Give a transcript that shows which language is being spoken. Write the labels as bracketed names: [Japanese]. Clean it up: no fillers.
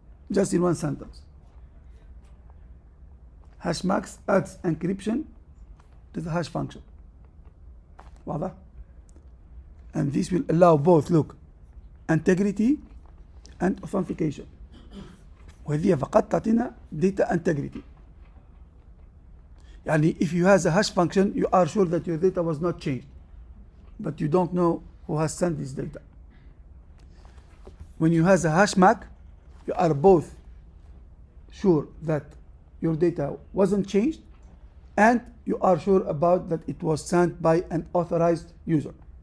[English] Just in one sentence. Hashmark adds encryption to the hash function. واضح? And this will allow both, look, integrity and authentication. [Arabic] وهذه فقط تعطينا data integrity. [English] يعني if you have a hash function, you are sure that your data was not changed, but you don't know who has sent this data. When you have a hashmark, you are both sure that your data wasn't changed, and you are sure about that it was sent by an authorized user.